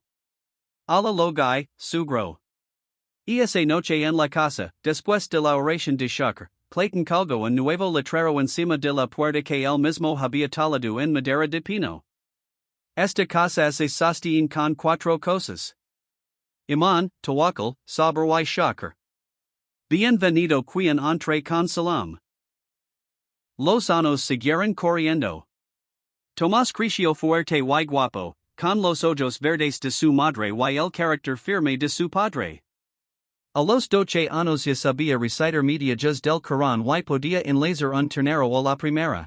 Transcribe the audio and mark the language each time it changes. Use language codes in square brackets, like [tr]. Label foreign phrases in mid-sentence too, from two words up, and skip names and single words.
[es] Ala lo guy, sugro. Esa noche en la casa, después de la oración de Shakr, Clayton colgó un nuevo letrero encima de la puerta que él mismo había talado en madera de pino. Esta casa se sostiene con 4 cosas. [ar] إيمان، توكل، صبر و شكر. [es] Bienvenido quien entre con salam. Los años siguieron corriendo. Tomás creció fuerte y guapo, con los ojos verdes de su madre y el carácter firme de su padre. A los 12 años ya sabía recitar medias del Corán y podía enlazar un ternero a la primera.